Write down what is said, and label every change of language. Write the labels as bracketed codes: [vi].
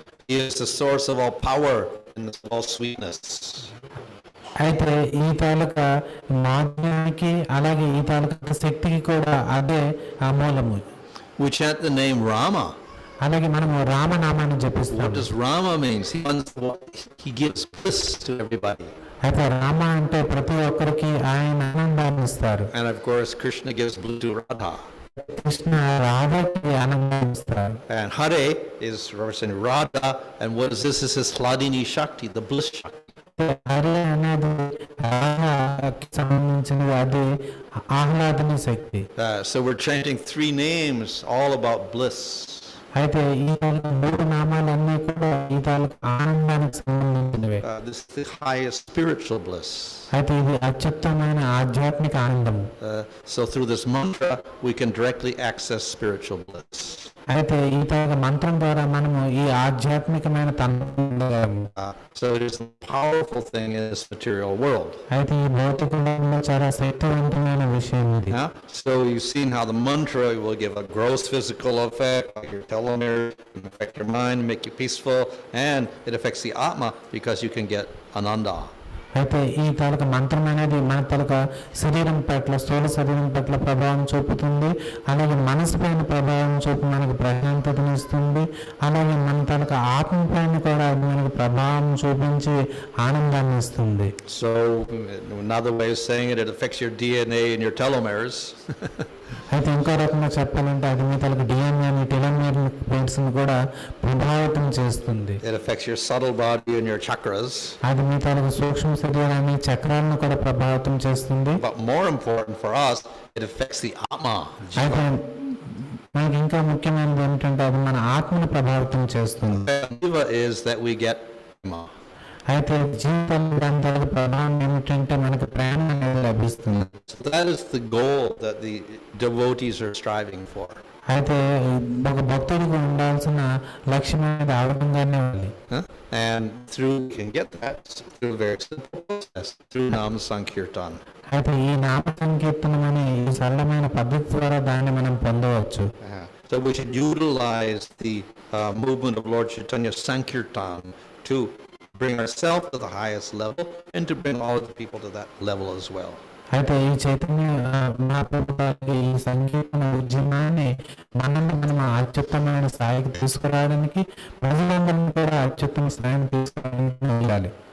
[en] He is the source of all power and all sweetness. [te] అయితే ఈ తాలూకా మాధ్యానికి అలాగే ఈ తాలూకా శక్తికి కూడా అదే ఆ మూలము. [en] We chant the name Rama. [te] అలాగే మనము రామనామాన్ని జపిస్తాం. [en] What does Rama mean? He gives bliss to everybody. [te] అయితే రామ అంటే ప్రతి ఒక్కరికి ఆయన ఆనందాన్ని ఇస్తారు. [en] And of course, Krishna gives bliss to Radha. [te] Krishna రాధకి ఆనందాన్ని ఇస్తారు. [en] And Hare is representing Radha. And what is this? This is Hladini Shakti, the bliss Shakti. [te] Hare అనేది రాధకి సంబంధించినది, అది ఆహ్లాదని శక్తి. [en] So we're chanting 3 names all about bliss. [te] అయితే ఈ తాలూకు 3 నామాలన్నీ కూడా ఈ తాలూకు ఆనందానికి సంబంధించినవే. [en] This is the highest spiritual bliss. [te] అయితే ఇది అత్యుత్తమైన ఆధ్యాత్మిక ఆనందము. [en] So through this mantra, we can directly access spiritual bliss. [te] అయితే ఈ తాలూకు మంత్రం ద్వారా మనము ఈ ఆధ్యాత్మికమైన పొందగలము. [en] So it is a powerful thing in this material world. [te] అయితే ఈ భౌతికంలో చాలా శక్తివంతమైన విషయం ఇది. [en] So you've seen how the mantra will give a gross physical effect, like your telomeres, it can affect your mind, make you peaceful, and it affects the Atma because you can get ananda. [te] అయితే ఈ తాలూకా మంత్రం అనేది మన తాలూకా శరీరం పట్ల, స్థూల శరీరం పట్ల ప్రభావం చూపుతుంది, అలాగే మనసు పైన ప్రభావం చూపి మనకు ప్రశాంతతను ఇస్తుంది, అలాగే మన తాలూకా ఆత్మ పైన కూడా అది మనకు ప్రభావం చూపించి ఆనందాన్ని ఇస్తుంది. [en] So another way of saying it, it affects your DNA and your telomeres. [te] అయితే ఇంకో రకంగా చెప్పాలంటే అది మీ తాలూకు డిఎన్ఏ, టెలోమియర్ ప్లేట్స్ని కూడా ప్రభావితం చేస్తుంది. [en] It affects your subtle body and your chakras. [te] అది మీ తాలూకు సూక్ష్మ శరీరాన్ని, చక్రాలను కూడా ప్రభావితం చేస్తుంది. [en] But more important for us, it affects the Atma. [te] అయితే మనకి ఇంకా ముఖ్యమైనది ఏమిటంటే అది మన ఆత్మను ప్రభావితం చేస్తుంది. [en] Jiva is that we get Atma. [te] అయితే జీవితంలో దాని తాలూకు ప్రభావం ఏమిటంటే మనకు ప్రేమ అనేది లభిస్తుంది. [en] So that is the goal that the devotees are striving for. [te] అయితే ఒక భక్తుడికి ఉండాల్సిన లక్ష్యం అనేది ఆ విధంగానే ఉంది. [en] And through we can get that through a very simple process, through Nam Sankirtan. [te] అయితే ఈ నామ సంకీర్తనం అనే ఈ సరళమైన పద్ధతి ద్వారా దాన్ని మనం పొందవచ్చు. [en] So we should utilize the movement of Lord Chaitanya Sankirtan to bring ourselves to the highest level and to bring all the people to that level as well. [te] అయితే ఈ చైతన్య మహాప్రభుత్వానికి ఈ సంకీర్తన ఉద్యమాన్ని మనం అత్యుత్తమైన స్థాయికి తీసుకురావడానికి, ప్రజలందరినీ కూడా అత్యుత్తమ స్థాయిని తీసుకురావడానికి వెళ్ళాలి.